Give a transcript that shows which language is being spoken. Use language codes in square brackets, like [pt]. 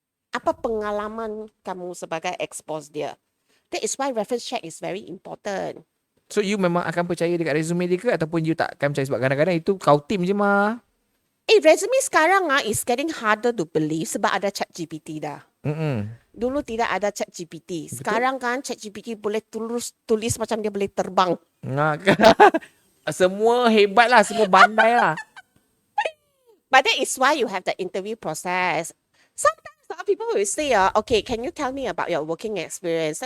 [ms] Apa pengalaman kamu sebagai ex-boss dia? [en] That is why reference check is very important. [ms] So you memang akan percaya dekat resume dia ke ataupun you tak akan percaya sebab kadang-kadang itu kau team je mah. [en] Resume sekarang is getting harder to believe [ms] sebab ada ChatGPT dah. Dulu tidak ada ChatGPT. Sekarang kan ChatGPT boleh tulis macam dia boleh terbang. Semua hebat lah, semua bandai lah. [en] But that is why you have the interview process. Sometimes people will say, okay, can you tell me about your working experience?